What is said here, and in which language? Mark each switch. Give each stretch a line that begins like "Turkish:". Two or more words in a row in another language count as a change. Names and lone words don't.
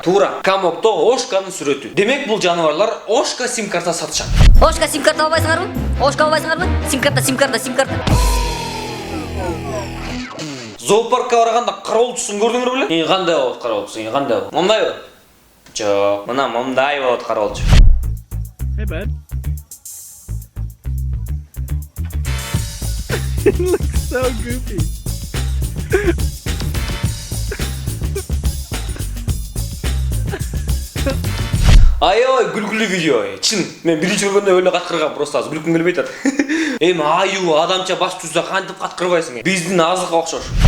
Kyrgyz: Туура, камокто Ошканын сүрөтү. Демек бул жаныбарлар Ошка сим-карта сатышат. Ошка сим-карта албайсыңарбы? Сим-карта. Зоопаркка барганда кароолчусун көрдүңөр беле? Кандай болот кароолчусу? Кандай болот? Мондайбы? Жок, мына мондай болот кароолчу.
English: Hey, bud. It looks so goofy.
Kyrgyz: Ой, күлкүлүү видео. Чын, мен биринчи көргөндө өлө каткыргам, просто азыр күлкүм келбей атат. Эми аю адамча баш түзсө кантип каткырбайсың? Биздин азыкка окшош.